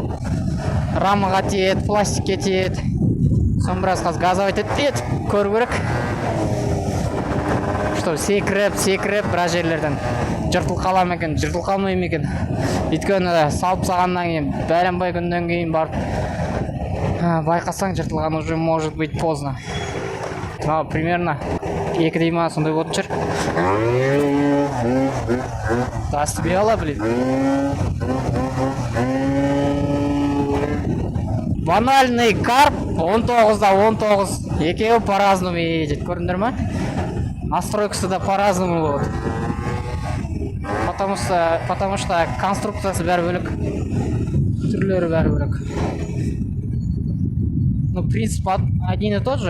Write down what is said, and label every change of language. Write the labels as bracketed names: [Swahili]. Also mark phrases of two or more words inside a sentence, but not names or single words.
[Kazakh] Рамаға тиеді, пластикке тиеді. Соны біраз қазір газовать етіп көру керек. Что секіріп, біраз жерлерден жыртылып қала ма екен, жыртылып қалмай ма екен. Өйткені салып салғаннан кейін, бәленбай күннен кейін барып байқасаң жыртылған [Russian] уже может быть поздно. [Kazakh] Примерно 2 дейма сондай болатын шығар. Тасты ала, блин. Банальный карп 19-да 19. Екеуі [Russian] по-разному едет. [Kazakh] Көрдіңдер ма? Настройкасы да по-разному болады. Потому что конструкциясы бәрі бөлек. Түрлері бәрі бөлек. [Russian] Ну, принцип один и тот же.